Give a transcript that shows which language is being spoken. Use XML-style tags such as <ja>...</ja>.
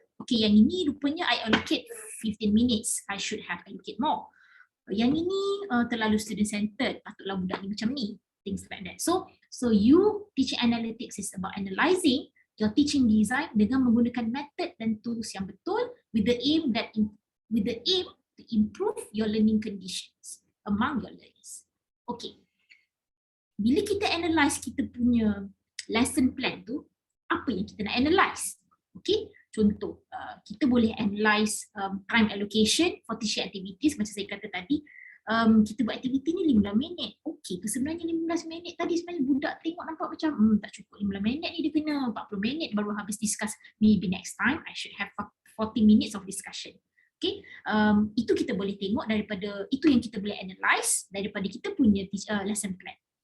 <en>Okay,</en> <ms>yang ini rupanya</ms> <en>I allocate 15 minutes. I should have allocate more.</en> <ms>Yang ini terlalu student centered. Patutlah budak ni macam ni.</ms> <en>Things like that. So you teaching analytics is about analyzing your teaching design</en> <ms>dengan menggunakan</ms> <en>method dan tools yang betul with the aim to improve your learning conditions among your learners. Okay.</en> <ms>Bila kita analyse kita punya lesson plan tu, apa yang kita nak analyse? Okay, contoh, kita boleh analyse</ms> <en>time allocation for teaching activities</en> <ms>macam saya kata tadi. Kita buat aktiviti ni 15 minit. Okay, tu sebenarnya 15 minit tadi sebenarnya budak tengok nampak macam tak cukup 15 minit ni, dia kena 40 minit baru habis discuss.</ms> <en>Maybe next time I should have 40 minutes of discussion.</en> <ms>Okay, itu kita boleh tengok daripada, itu yang kita boleh analyse daripada kita punya lesson plan.</ms>